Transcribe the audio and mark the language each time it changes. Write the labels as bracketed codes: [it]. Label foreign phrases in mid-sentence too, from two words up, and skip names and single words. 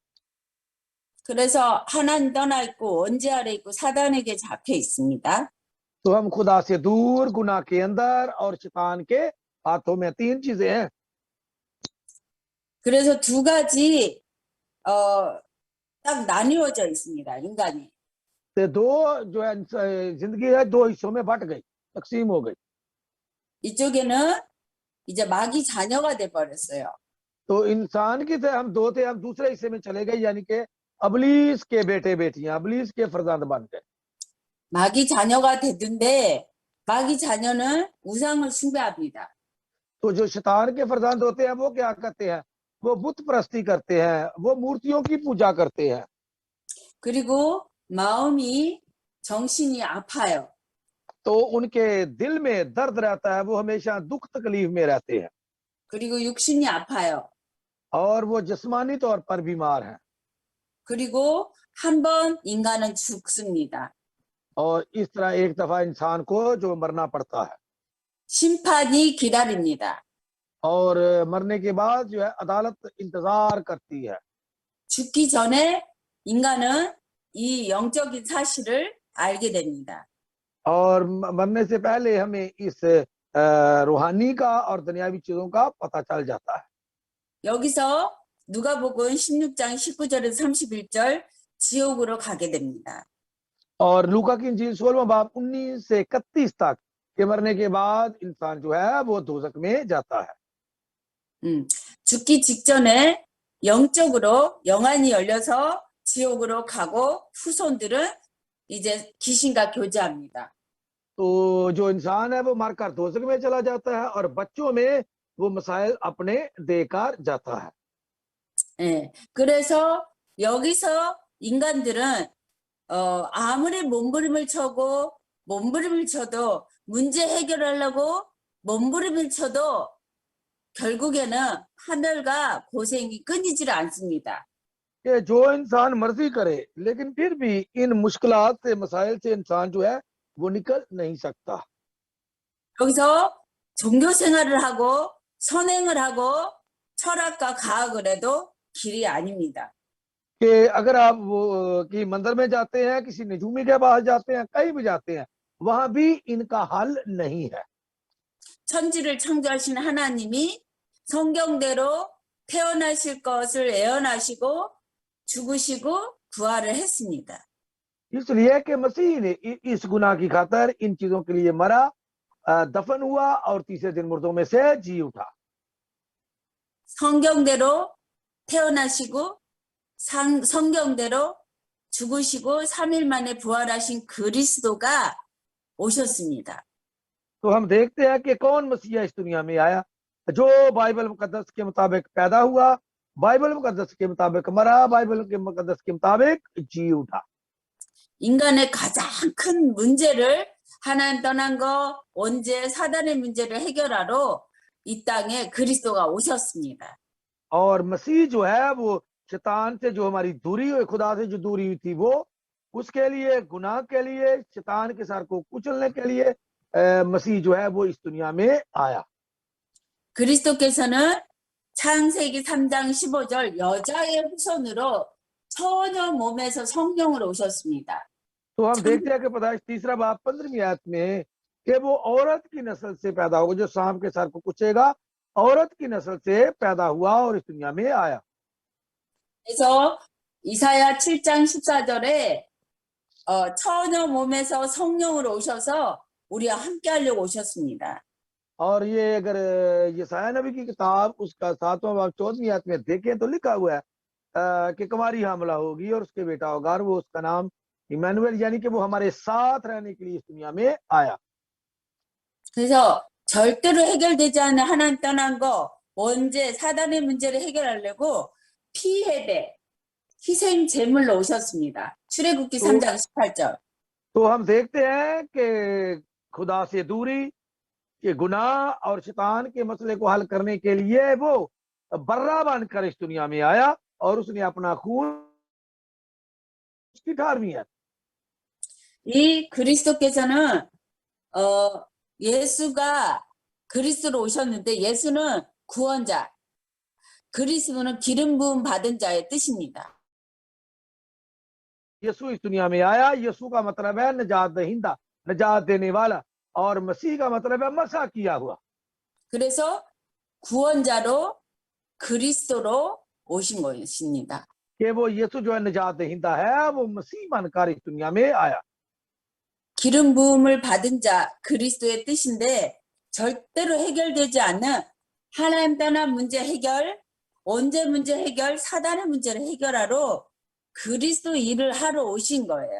[ko] 그래서 하나님 떠나 있고 원죄 아래 있고 사단에게 잡혀 있습니다. [ur] تو ہم خدا سے دور، گناہ کے اندر اور شیطان کے ہاتھوں میں، تین چیزیں ہیں. [ko] 그래서 두 가지 딱 나뉘어져 있습니다. 인간이. [ur] تو دو جو ہے زندگی ہے دو حصوں میں بٹ گئی، تقسیم ہو گئی. [ko] 이쪽에는 이제 마귀 자녀가 돼 버렸어요. [ur] تو انسان کی تھے ہم دو تھے، ہم دوسرے حصے میں چلے گئے، یعنی کہ ابلیس کے بیٹے بیٹیاں، ابلیس کے فرزند بن گئے. [ko] 마귀 자녀가 됐는데 마귀 자녀는 우상을 숭배합니다. [ur] تو جو شیطان کے فرزند ہوتے ہیں وہ کیا کرتے ہیں، وہ بت پرستی کرتے ہیں، وہ مورتیوں کی پوجا کرتے ہیں. [ko] 그리고 마음이 정신이 아파요. [ur] تو ان کے دل میں درد رہتا ہے، وہ ہمیشہ دکھ تکلیف میں رہتے ہیں [ko] 그리고 육신이 아파요. [ur] اور وہ جسمانی طور پر بیمار ہیں. [ko] 그리고 한 번 인간은 죽습니다. [ur] اور اس طرح ایک دفعہ انسان کو جو مرنا پڑتا ہے [ko] 심판이 기다립니다. [ur] اور مرنے کے بعد جو ہے عدالت انتظار کرتی ہے. [ko] 죽기 전에 인간은 이 영적인 사실을 알게 됩니다. [ur] اور مرنے سے پہلے ہمیں اس روحانی کا اور دنیاوی چیزوں کا پتہ چل جاتا ہے. [ko] 여기서 누가복음 16장 19절에서 31절 지옥으로 가게 됩니다. [ur] اور لوقا کی انجیل 16واں باب 19 سے 31 تک کے مرنے کے بعد انسان جو ہے وہ دوزخ میں جاتا ہے. [ko] 죽기 직전에 영적으로 영안이 열려서 지옥으로 가고 후손들은 이제 귀신과 교제합니다. [ur] تو جو انسان ہے وہ مر کر دوزخ میں چلا جاتا ہے اور بچوں میں وہ مسائل اپنے دے کر جاتا ہے. [ko] 예, 그래서 여기서 인간들은 아무리 몸부림을 쳐도 문제 해결하려고 몸부림을 쳐도 결국에는 하늘과 고생이 끊이질 않습니다. [ur] کہ جو انسان مرضی کرے لیکن پھر بھی ان مشکلات سے مسائل سے انسان جو ہے وہ نکل نہیں سکتا. [ko] 여기서 종교 생활을 하고 선행을 하고 철학과 과학을 해도 길이 아닙니다. [ur] کہ اگر آپ وہ کہ مندر میں جاتے ہیں، کسی نجومی کے پاس جاتے ہیں، کہیں بھی جاتے ہیں، وہاں بھی ان کا حل نہیں ہے. [ko] 천지를 창조하신 하나님이 성경대로 태어나실 것을 예언하시고 죽으시고 부활을 했습니다. [ur] اس لیے کہ مسیح نے اس گناہ کی خاطر ان چیزوں کے لیے مرا، دفن ہوا اور تیسرے دن مردوں میں سے جی اٹھا. [ko] 성경대로 태어나시고 성경대로 죽으시고 3일 만에 부활하신 그리스도가 오셨습니다. [ur] تو ہم دیکھتے ہیں کہ کون مسیحا اس دنیا میں آیا، جو بائبل مقدس کے مطابق پیدا ہوا، بائبل مقدس کے مطابق مرا، بائبل کے مقدس کے مطابق جی اٹھا. [ko] 인간의 가장 큰 문제를 하나님 떠난 거 언제 사단의 문제를 해결하러 이 땅에 그리스도가 오셨습니다. [ur] اور مسیح جو ہے وہ شیطان سے جو ہماری دوری ہوئی، خدا سے جو دوری ہوئی تھی، وہ اس کے لیے، گناہ کے لیے، شیطان کے سر کو کچلنے کے لیے مسیح جو ہے وہ اس دنیا میں آیا. [ko] 그리스도께서는 창세기 3장 15절 여자의 후손으로 처녀 몸에서 성령으로 오셨습니다. [ur] تو ہم دیکھتے ہیں کہ پیدائش 3 باب 15ویں آیت میں کہ وہ عورت کی نسل سے پیدا ہوگا، جو سانپ کے سر کو کچیگا، عورت کی نسل سے پیدا ہوا اور اس دنیا میں آیا. [ko] 그래서 이사야 7장 14절에 처녀 몸에서 성령으로 오셔서 우리와 함께 하려고 오셨습니다. [ur] اور یہ اگر یسعیاہ نبی کی کتاب اس کا 7واں باب 14ویں آیت میں دیکھیں تو لکھا ہوا ہے کہ کنواری حاملہ ہوگی اور اس کے بیٹا ہوگا اور وہ اس کا نام عمانوایل، یعنی کہ وہ ہمارے ساتھ رہنے کے لیے اس دنیا میں آیا. [ko] 그래서 절대로 해결되지 않는 하나님 떠난 거 언제 사단의 문제를 해결하려고 피해배 희생 제물로 오셨습니다. 출애굽기 3장 18절. [ur] تو ہم دیکھتے ہیں کہ خدا سے دوری کے گناہ اور شیطان کے مسلے کو حل کرنے کے لیے وہ برّہ بن کر اس دنیا میں آیا اور اس نے اپنا خون اس کی 18ویں ہے. [ko] 이 그리스도께서는 예수가 그리스도로 오셨는데 예수는 구원자, 그리스도는 기름 부음 받은 자의 뜻입니다. [ur] یسوع اس دنیا میں آیا، یسوع کا مطلب ہے نجات دہندہ، نجات دینے والا، اور مسیح کا مطلب ہے مسح کیا ہوا. [ko] 그래서 구원자로 그리스도로 오신 것입니다. [ur] کہ وہ یسوع جو ہے نجات دہندہ ہے، وہ مسیح بن کر اس دنیا میں آیا. [ko] 기름 부음을 받은 자 그리스도의 뜻인데 절대로 해결되지 않는 하나님 떠난 문제 해결, 언제 문제 해결, 사단의 문제를 해결하러 그리스도 일을 하러 오신 거예요.